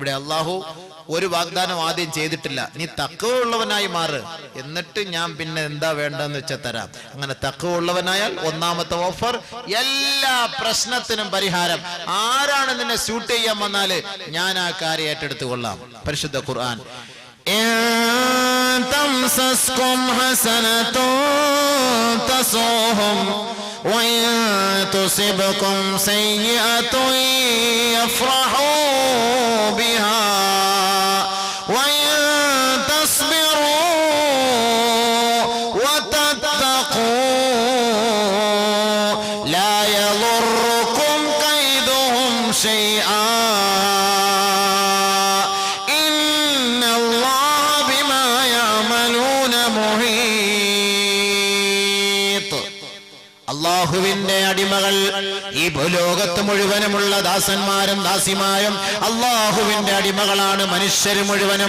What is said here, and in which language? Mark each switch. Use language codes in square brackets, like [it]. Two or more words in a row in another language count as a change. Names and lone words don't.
[ml] ഇവിടെ അല്ലാഹു ഒരു വാഗ്ദാനം ആദ്യം ചെയ്തിട്ടില്ല. നീ തഖ്വയുള്ളവനായി മാറ്, എന്നിട്ട് ഞാൻ പിന്നെ എന്താ വേണ്ടെന്ന് വെച്ചാൽ തരാം. അങ്ങനെ തഖ്വയുള്ളവനായാൽ ഒന്നാമത്തെ ഓഫർ, എല്ലാ പ്രശ്നത്തിനും പരിഹാരം. ആരാണ് നിന്നെ സ്യൂട്ട് ചെയ്യാൻ വന്നാല് ഞാൻ ആ കാര്യം ഏറ്റെടുത്തു കൊള്ളാം. പരിശുദ്ധ ഖുർആൻ [ar] تمسسكم حسنة تسؤهم وإن تصبكم سيئة يفرحوا بها وإن تصبروا وتتقوا لا يضركم كيدهم شيئا [ml] അല്ലാഹുവിന്റെ അടിമകൾ, ഈ ഭൂലോകത്ത് മുഴുവനുമുള്ള ദാസന്മാരും ദാസിമാരും അല്ലാഹുവിന്റെ അടിമകളാണ്, മനുഷ്യർ മുഴുവനും.